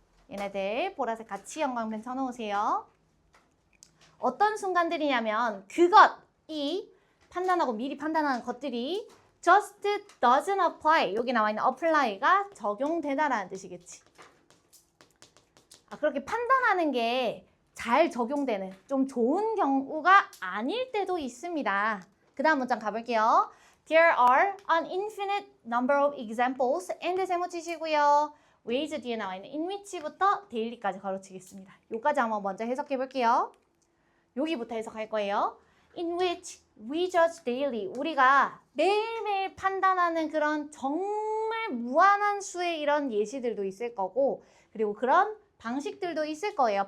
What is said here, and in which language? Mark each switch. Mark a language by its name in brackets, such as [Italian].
[Korean] 얘네들 보라색 같이 형광펜 쳐놓으세요. 어떤 순간들이냐면 그것이 판단하고 미리 판단하는 것들이 [English] just doesn't apply. [Korean] 여기 나와 있는 apply가 적용되다라는 뜻이겠지. 그렇게 판단하는 게 잘 적용되는 좀 좋은 경우가 아닐 때도 있습니다. 그 다음 문장 가볼게요. [English] There are an infinite number of examples and [Korean] 세모 치시고요. ways 뒤에 나와 있는 in which부터 daily까지 가로치겠습니다. 요까지 한번 먼저 해석해 볼게요. 여기부터 해석할 거예요. [English] In which we judge daily. [Korean] 우리가 매일매일 판단하는 그런 정말 무한한 수의 이런 예시들도 있을 거고 그리고 그런 방식들도 있을 거예요.